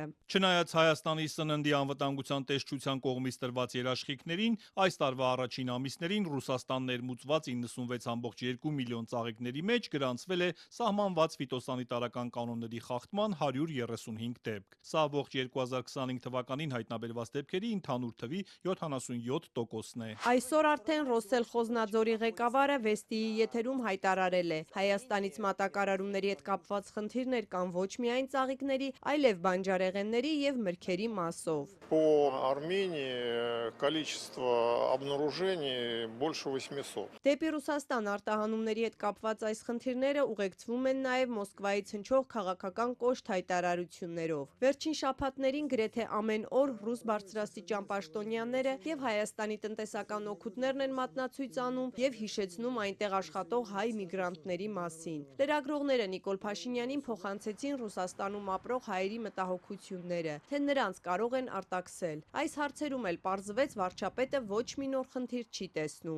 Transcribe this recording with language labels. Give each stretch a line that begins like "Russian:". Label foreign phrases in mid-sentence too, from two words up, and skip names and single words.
Armenian: Չնայած Հայաստանի սննդի անվտանգության տեսչության կողմից տրված երաշխիքներին, այս տարվա առաջին ամիսներին Ռուսաստան ներմուծված 96.2 միլիոն ծաղիկների մեջ գրանցվել է սահմանված ֆիտոսանիտարական կանոնների խախտման 135 դեպք։ Սա ողջ 2025 թվականին հայտնաբերված դեպքերի ընդհանուր թվի 77%։ Այսօր արդեն Ռոսել Խոզնաձորի ղեկավարը Վեստիի եթերում հայտարարել է. Հայաստանից մատակարարումների հետ կապված խնդիրներ կան ոչ միայն ծաղիկների, այլև բանջարեղենների եւ մրգերի մասով։
Russian: По Армении количество обнаружений больше 800.
Armenian: Դեպի Ռուսաստան արտահանումների հետ կապված այս խնդիրները ուղեկցվում են նաեւ Մոսկվայից հնչող քաղաքական կոշտ հայտարարություններով։ Վերջին շաբաթներին գրեթե ամեն օր ռուս բարձրաստիճան պաշտոնյաները եւ Հայաստանի տնտեսական օգուտներն են մատնացույց անում եւ հիշեցնում այնտեղ աշխատող հայ միգրանտների մասին։ Լրագրողները Նիկոլ Փաշինյանին փոխանցեցին Ռուսաստանում ապրող հայերի մտահոգությունները, թե նրանց կարող են արտաքսել։ Այս հարցերում էլ պարզվեց վարչապետը ոչ մի նոր խնդիր չի տեսնում։